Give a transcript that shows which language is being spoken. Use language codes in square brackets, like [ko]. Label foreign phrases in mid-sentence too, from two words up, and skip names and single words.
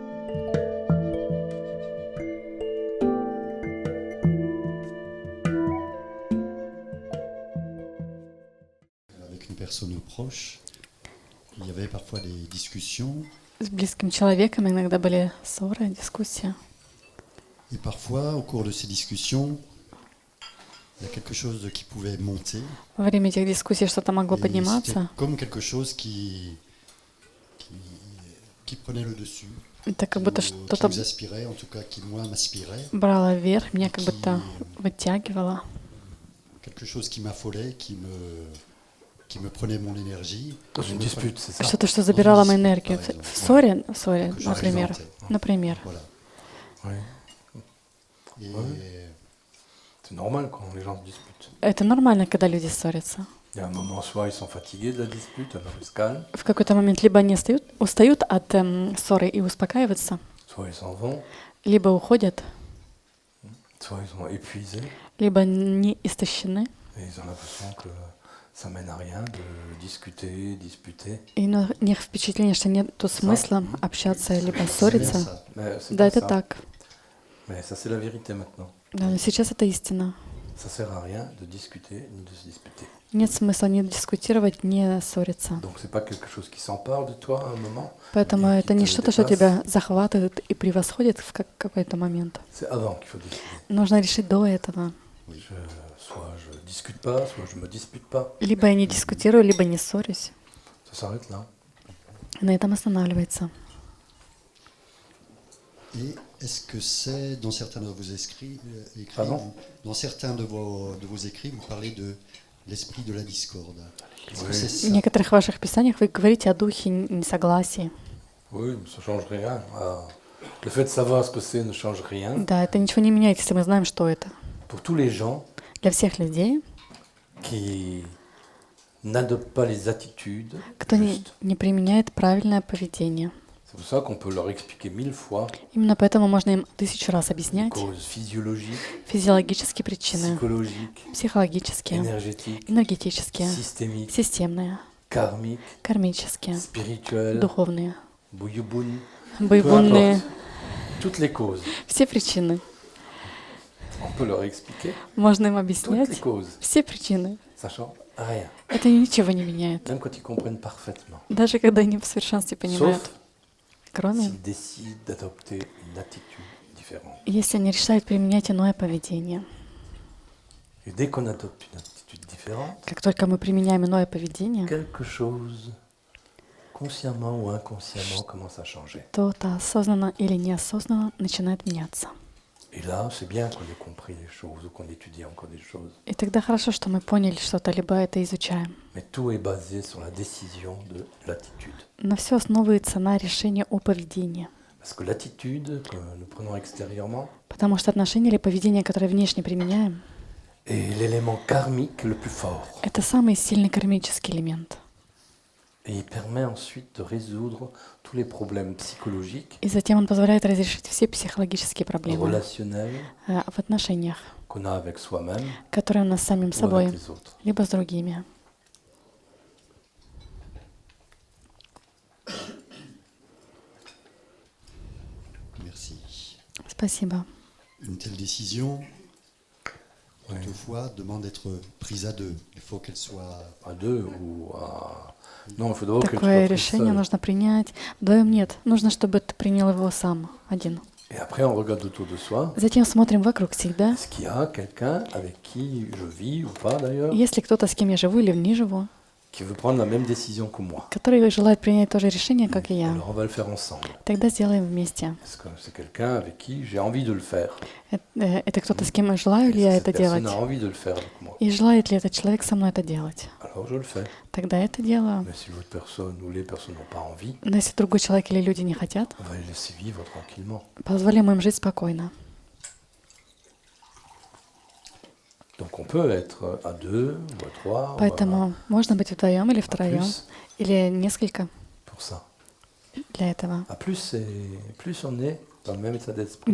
[fr] Avec une personne proche, il y avait parfois des discussions, [ru] С близким человеком иногда были ссоры, дискуссии. [fr] et parfois, au cours de ces discussions, il y a quelque chose qui pouvait monter, [ru] Во время этих дискуссий что-то могло [fr] et c'était [ru] подниматься. [fr] comme quelque chose qui prenait le dessus, [ru] Это как будто [fr] qui [ru] что-то [fr] nous aspirait, en tout cas qui moi m'aspirait, [ru] брало вверх, меня как будто вытягивало. [fr] quelque chose qui m'affolait, qui me prenait mon énergie. Dans une dispute, c'est ça. [ru] Что-то, что забирало мою энергию. [fr] Par exemple. [ru] В ссоре, [fr] Quelque chose [ru] например. [fr] qui montait. [ru] Например. [fr] Voilà. Oui. Et C'est normal quand les gens se disputent. [ru] Это нормально, когда люди ссорятся. [fr] Il y a un moment, soit ils sont fatigués de la dispute, alors ils se calment, [ru] В какой-то момент либо они устают от ссоры и успокаиваются, [fr] soit ils s'en vont, [ru] либо уходят, [fr] soit ils sont épuisés [ru] либо не истощены. [fr] et ils ont l'impression que ça mène à rien de discuter, disputer. [ru] И у них впечатление, что нет смысла общаться, либо [fr] c'est bien [ru] ссориться. [fr] ça. Mais c'est [ru] Да, [fr] pas [ru] это [fr] ça. [ru] так. [fr] Mais ça, c'est la vérité maintenant. [ru] Да, но сейчас это истина. [fr] Ça sert à rien de discuter ni de se disputer. [ru] Нет смысла ни дискутировать, ни ссориться. [fr] Donc c'est pas quelque chose qui s'empare de toi à un moment, [ru] Поэтому [fr] et [ru] это [fr] qui [ru] не [fr] te [ru] что-то, что [fr] dépasse. [ru] тебя захватывает и превосходит в какой-то момент. [fr] C'est avant qu'il faut décider. [ru] Нужно решить до этого. [fr] Soit je discute pas, soit je me dispute pas. [ru] Либо я не дискутирую, либо не ссорюсь. [fr] Ça s'arrête là. [ru] На этом останавливается. [fr] Et est-ce que c'est dans certains de vos écrits, Pardon? dans certains de vos écrits, vous parlez de l'esprit de la discorde. Est-ce que Oui. c'est [ru] В [fr] ça? [ru] некоторых ваших писаниях вы говорите о духе несогласия. [fr] Oui, mais ça change rien. Ah, le fait de savoir ce que c'est ne change rien. [ru] Да, это ничего не меняет, если мы знаем, что это. [fr] Pour tous les gens [ru] Для всех людей, [fr] qui n'adoptent pas les attitudes [ru] кто [fr] justes. [ru] не применяет правильное поведение. [fr] C'est pour ça qu'on peut leur expliquer 1000 fois [ru] Именно поэтому можно им 1000 раз [fr] les [ru] объяснять [fr] causes physiologiques, [ru] физиологические причины, [fr] psychologiques, [ru] психологические, [fr] énergétiques, [ru] энергетические, [fr] systémiques, [ru] системные, [fr] karmiques, [ru] кармические, [fr] spirituelles, [ru] духовные, bouyoubun, боевунные, [fr] toutes les causes. [ru] все причины. [fr] On peut leur expliquer [ru] Можно им [fr] toutes les [ru] объяснять [fr] causes. [ru] все причины. [fr] Ça change rien. [ru] Это ничего не меняет. [fr] Même quand ils comprennent parfaitement. [ru] Даже когда они в совершенстве понимают. [fr] Sauf [ru] Кроме, [fr] s'ils décident d'adopter une attitude différente. [ru] если они решают применять иное поведение. [fr] Et dès qu'on adopte une attitude différente, [ru] Как только мы применяем иное поведение, [fr] quelque chose, consciemment ou inconsciemment, commence à changer. [ru] то-то осознанно или неосознанно начинает меняться. [fr] Et là, c'est bien qu'on ait compris les choses ou qu'on étudie encore des choses. [ru] И тогда хорошо, что мы поняли что-то, либо это изучаем. [fr] Mais tout est basé sur la décision de l'attitude. [ru] Но все основывается на решении о поведении. [fr] Parce que l'attitude que nous prenons extérieurement [ru] Потому что отношение или поведение, которое внешне применяем, [fr] est l'élément karmique le plus fort. [ru] это самый сильный кармический элемент. [fr] Et il permet ensuite de résoudre tous les problèmes psychologiques, [ru] И затем он позволяет разрешить все психологические проблемы [fr] relationnels [ru] в отношениях, [fr] qu'on a avec soi-même [ru] которые у нас с самим [fr] ou avec [ru] собой, [fr] les autres. [ru] либо с другими. [fr] Merci. [ru] Спасибо. [fr] Une telle décision, Oui. toutefois, demande d'être prise à deux. Il faut qu'elle soit... À deux ou à... Non, il faut d'abord que tu [ru] Такое [fr] sois pris [ru] решение [fr] seul. [ru] нужно принять. Вдвоем нет. Нужно, чтобы ты принял его сам, один. [fr] Et après, on regarde autour de soi. [ru] Затем смотрим вокруг себя. [fr] Est-ce qu'il y a quelqu'un avec qui je vis ou pas d'ailleurs, [ru] Есть ли кто-то, с кем я живу или не живу, [fr] qui veut prendre la même décision que moi? [ru] который желает принять то же решение, как и я? [fr] Alors on va le faire ensemble. [ru] Тогда сделаем вместе. [fr] Est-ce que c'est quelqu'un avec qui j'ai envie de le faire? [ru] Это кто-то, с кем я желаю ли [fr] Est-ce [ru] я [fr] que [ru] это [fr] cette [ru] делать? [fr] personne a envie de le faire avec moi? [ru] И желает ли этот человек со мной это делать? [fr] Alors je le fais. [ru] Тогда я это делаю. [fr] Mais si l'autre personne ou les personnes n'ont pas envie, [ru] Но если другой человек или люди не хотят, [fr] on va les laisser vivre tranquillement. [ru] позволим им жить спокойно. [fr] Donc on peut être à deux ou à trois ou [ru] Поэтому можно быть вдвоем или [fr] à [ru] втроем, [fr] plus [ru] или несколько [fr] pour ça. [ru] для этого. [fr] À plus, plus on est dans le même état d'esprit,